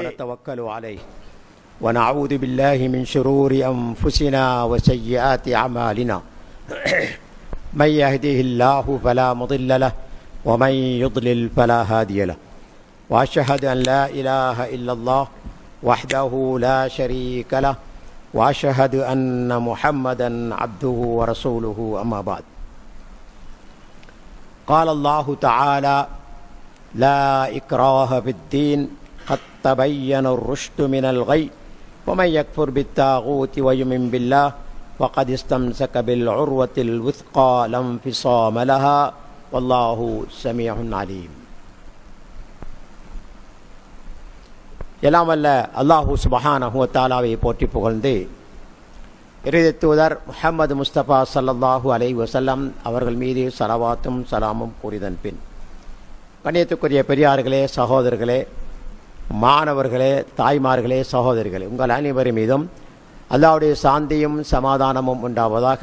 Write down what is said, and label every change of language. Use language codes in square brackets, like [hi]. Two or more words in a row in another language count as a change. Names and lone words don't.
[ar] وتوكل عليه ونعوذ بالله من شرور أنفسنا وسيئات أعمالنا من يهده الله فلا مضل له ومن يضلل فلا هادي له وأشهد أن لا إله إلا الله وحده لا شريك له وأشهد أن محمدا عبده ورسوله أما بعد. قال الله تعالى لا إكراه في الدين قد تبين الرشد من الغي ومن يكفر بالطاغوت ويؤمن بالله فقد استمسك بالعروة الوثقى لا انفصام لها والله سميع عليم. [ta] எல்லாம் அல்ல அல்லாஹு [ar] سبحانه وتعالى [ta] போற்றி புகழ்ந்து இறை தூதர் முஹம்மது முஸ்தபா [ar] صلى الله عليه وسلم [ta] அவர்கள் மீது ஸலவாத்தும் ஸலாமும் கூறிதன் பின், கண்ணியத்துக்குரிய பெரியார்களே, சகோதரர்களே, மாணவர்களே, தாய்மார்களே, சகோதரிகளே, உங்கள் அனைவரும் மீதும் அல்லாஹ்வுடைய சாந்தியும் சமாதானமும் உண்டாவதாக.